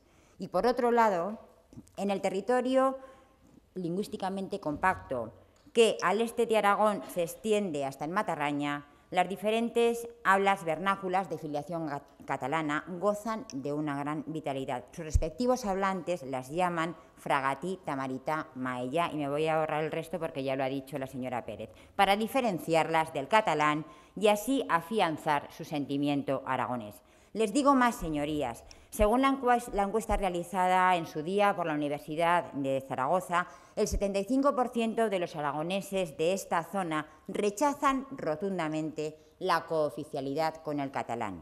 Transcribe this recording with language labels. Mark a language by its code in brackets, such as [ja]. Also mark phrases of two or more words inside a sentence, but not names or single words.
[es] Y, por otro lado, en el territorio lingüísticamente compacto, que al este de Aragón se extiende hasta el Matarraña, las diferentes hablas vernáculas de filiación catalana gozan de una gran vitalidad. Sus respectivos hablantes las llaman fragatí, tamaritá, maellá, y me voy a ahorrar el resto porque ya lo ha dicho la señora Pérez, para diferenciarlas del catalán y así afianzar su sentimiento aragonés. Les digo más, señorías. Según la encuesta realizada en su día por la Universidad de Zaragoza, el 75% de los aragoneses de esta zona rechazan rotundamente la cooficialidad con el catalán.